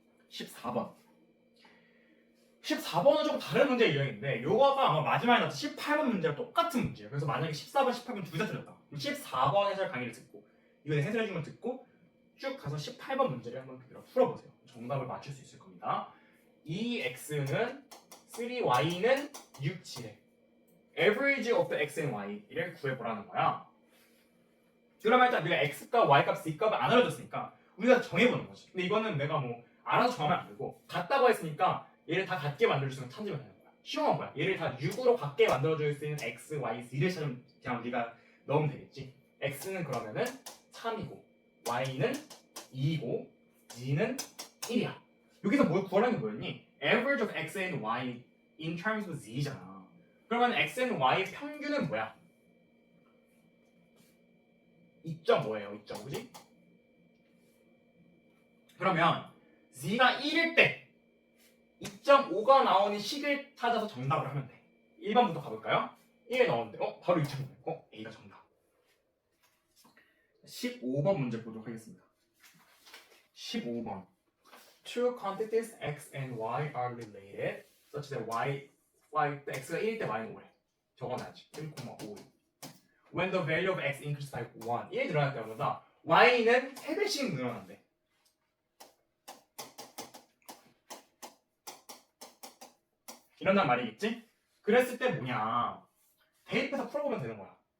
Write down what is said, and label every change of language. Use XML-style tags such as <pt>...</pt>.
<ko>14번. 14번은 좀 다른 문제 유형인데 요거가 아마 마지막에 나왔던 18번 문제랑 똑같은 문제예요. 그래서 만약에 14번, 18번 둘 다 틀렸다. 그럼 14번 해설 강의를 듣고 이거 해설해준 걸 듣고 쭉 가서 18번 문제를 한번 그대로 풀어보세요. 정답을 맞출 수 있을 겁니다. 이 x는 3y는 6, 7에</ko> <en>average of the x and y</en> <ko>를 구해보라는 거야. 그러면 일단 우리가 x값, y값, z값을 안 알려줬으니까 우리가 정해보는 거지. 근데 이거는 내가 뭐 알아서 정하면 안 되고 같다고 했으니까 얘를 다 같게 만들어줄 수 있는 찾으면 되는 거야. 쉬운 거야. 얘를 다 6으로 같게 만들어줄 수 있는 x, y, z를 찾으면 그냥 우리가 넣으면 되겠지. x는 그러면은 3이고 y는 2이고 z는 1이야. 여기서 뭘 구하라는 게 뭐였니?</ko> <en>average of x and y in terms of z잖아.</en> <ko>그러면</ko> <en>x and y</en> <ko>의 평균은 뭐야? 2.5예요. 2.5, 그지? 그러면 z가 1일 때 2.5가 나오는 식을 찾아서 정답을 하면 돼. 1번부터 가볼까요? 1에 넣었는데 바로 2.5. A가 정답. 15번 문제 보도록 하겠습니다. 15번.</ko> <en>Two quantities x and y are related such that x가</en> <ko>1일 때 y는 5래. 적어놔야지. 1,5.</ko> <en>When the value of x increases by 1.</en> <ko>1이 늘어날 때마다 y는 3배씩 늘어난대. 이런단 말이겠지? 그랬을 때 뭐냐? 대입해서 풀어보면 되는 거야.</ko>